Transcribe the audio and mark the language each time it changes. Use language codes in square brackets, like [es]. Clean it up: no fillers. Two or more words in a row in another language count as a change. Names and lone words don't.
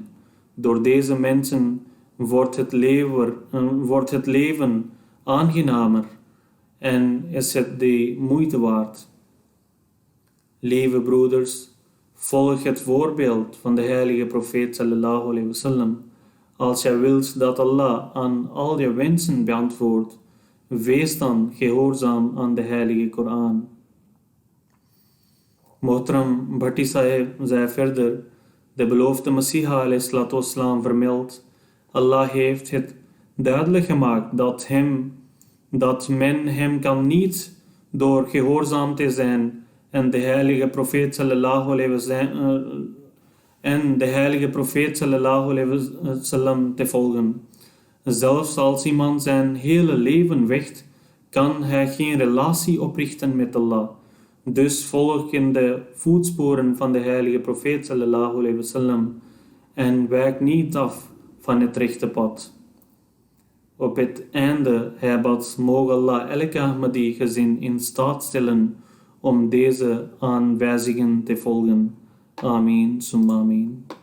[nl] Door deze mensen wordt het leven aangenamer en is het de moeite waard. Lieve broeders, volg het voorbeeld van de heilige profeet [ar] صلى الله عليه وسلم. [nl] Als jij wilt dat Allah aan al je wensen beantwoordt, wees dan gehoorzaam aan de heilige Koran. Mohtaram Bhatti Sahib zei verder, de beloofde Messiha [ar] عليه الصلاة والسلام [nl] vermeldt, Allah heeft het duidelijk gemaakt dat men hem kan niet door gehoorzaam te zijn en de heilige profeet [ar] صلى الله عليه وسلم [nl] te volgen. Zelfs als iemand zijn hele leven vecht, kan hij geen relatie oprichten met Allah. Dus volg in de voetsporen van de heilige profeet [ar] صلى الله عليه وسلم [nl] en wijk niet af van het rechte pad. Op het einde, Hebad, mogen Allah elke Ahmadi gezin in staat stellen om deze aanwijzingen te volgen. [ar] آمين، ثم آمين.